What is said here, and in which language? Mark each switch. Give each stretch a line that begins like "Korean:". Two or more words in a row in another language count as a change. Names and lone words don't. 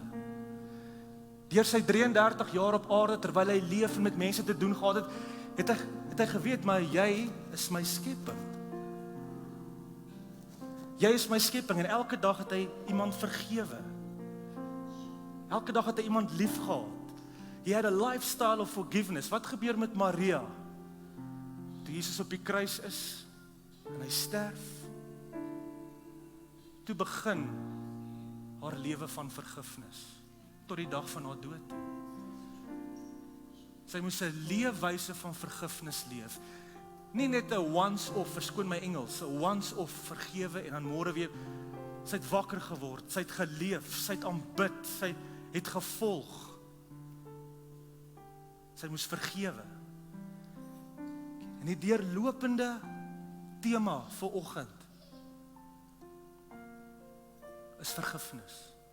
Afrikaans: Deur sy 33 jaar op aarde, terwyl hy leef en met mense te doen gehad het, het hy geweet, maar jy is my skepping. Jy is my skepping, en elke dag het hy iemand vergewe. Elke dag het hy iemand lief gehad.
English: He had a lifestyle of forgiveness.
Afrikaans: Wat gebeur met Maria? Toe Jesus op die kruis is, en hy sterf, toe begin haar lewe van vergifnis, tot die dag van haar dood. Sy moes 'n leefwyse van vergifnis leef. Nie net 'n once-off, verskoon my Engels, 'n once-off vergewe en dan môre weer. Sy het wakker geword, sy het geleef, sy het aanbid, sy het gevolg. Sy moes vergewe. En die deurlopende tema vir oggend is vergifnis.